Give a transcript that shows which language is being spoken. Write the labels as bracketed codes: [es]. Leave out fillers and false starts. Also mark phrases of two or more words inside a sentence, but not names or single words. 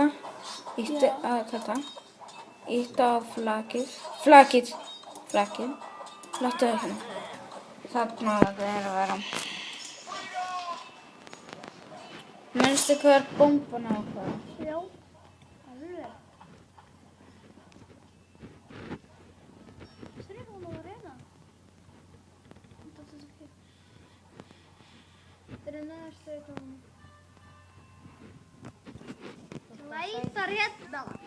[is] Íta á þetta. Íta á flakið. Flakið. Láttu það hérna. Þarna það er að vera. Manstu hvað er bomban á það? Já. Alveg. [sv] Ser du honom redan? Det är den närmaste som... [is] Leifar hérna.